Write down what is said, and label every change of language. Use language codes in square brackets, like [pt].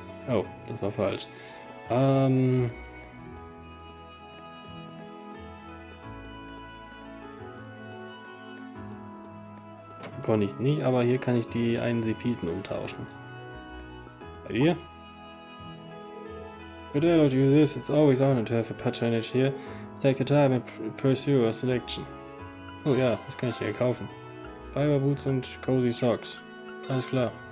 [de] Oh, das war falsch. Konnte ich nicht, aber hier kann ich die einen Sepiten umtauschen. Bei dir? [en] Good day, Lord Users. It's always honored to have a patronage here. Take your time and pursue a selection. [de] Oh ja, das kann ich hier kaufen. Fiber Boots und Cozy Socks. Alles klar.